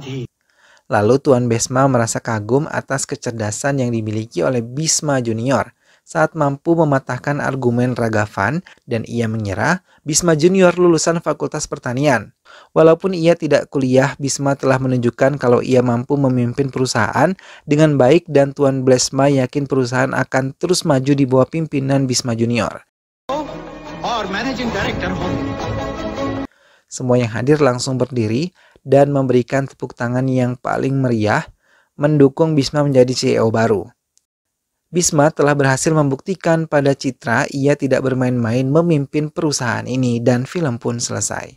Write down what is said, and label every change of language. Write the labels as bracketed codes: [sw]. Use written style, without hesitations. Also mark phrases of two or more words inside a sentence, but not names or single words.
[id] Lalu Tuan Bisma merasa kagum atas kecerdasan yang dimiliki oleh Bisma Junior saat mampu mematahkan argumen Ragavan dan ia mengira Bisma Junior lulusan Fakultas Pertanian. Walaupun ia tidak kuliah, Bisma telah menunjukkan kalau ia mampu memimpin perusahaan dengan baik dan Tuan Blesma yakin perusahaan akan terus maju di bawah pimpinan Bisma Junior. [hi] और [en] managing director [hi] हूँ। [id] Semua yang hadir langsung berdiri dan memberikan tepuk tangan yang paling meriah mendukung Bisma menjadi CEO baru. Bisma telah berhasil membuktikan pada Citra ia tidak bermain-main memimpin perusahaan ini dan film pun selesai.